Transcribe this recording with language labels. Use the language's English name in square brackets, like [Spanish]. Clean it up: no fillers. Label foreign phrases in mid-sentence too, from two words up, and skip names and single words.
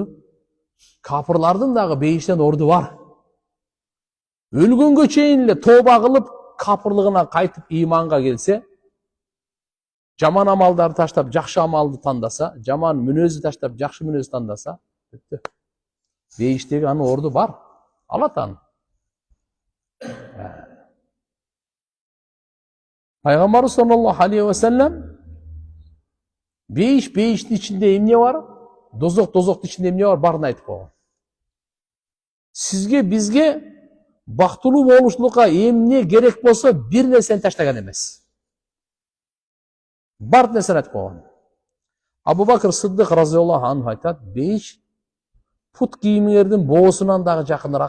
[Kyrgyz] Капырлардын дагы бейиштен орду бар. Өлгөнгө чейин эле тооба кылып, капырлыгына кайтып ыйманга келсе, жаман амалдарды таштап, жакшы амалды тандаса, жаман мүнөздү таштап, жакшы мүнөздү тандаса, бейиштеги анын орду бар. Алат аны. Пайгамбарыбыз [Arabic] صلى الله عليه وسلم [Kyrgyz] бейиштин ичинде эмне бар? Дозоктун ичинде эмне бар? Барын айтып койгон. Сизге, бизге бактылуу болушулукка эмне керек болсо, бир нерсени таштаган эмес. Бар нерсени айтып койгон. Абу Бакр Сыддык [Arabic] رضي الله عنه [Kyrgyz] айтат: "Бейиш пут кийимиңердин боосунан дагы жакыныраак.